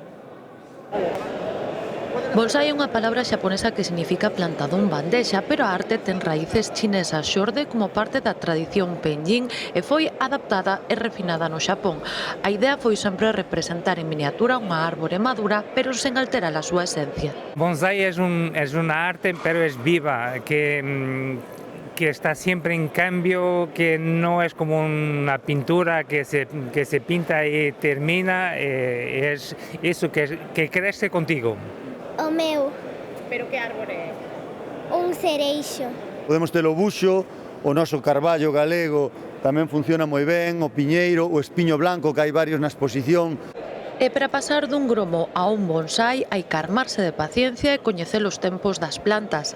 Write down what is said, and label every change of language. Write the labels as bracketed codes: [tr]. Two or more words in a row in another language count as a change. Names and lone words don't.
[gl] Bonsai é unha palabra xaponesa que significa plantadón bandexa, pero a arte ten raíces chinesas. Xorde como parte da tradición Penjin e foi adaptada e refinada no Xapón. A idea foi sempre representar en miniatura unha árbore madura, pero sen alterar a súa esencia. [es] Bonsai es una arte, pero es viva, que está siempre en cambio, que no es como una pintura que se pinta y termina, es eso que crece contigo. [gl] O meu. Pero que árbore é? Un cereixo. Podemos ter o buxo, o noso carballo galego tamén funciona moi ben, o piñeiro, o espiño blanco, que hai varios na exposición. E para pasar dun gromo a un bonsai hai que armarse de paciencia e coñecer os tempos das plantas.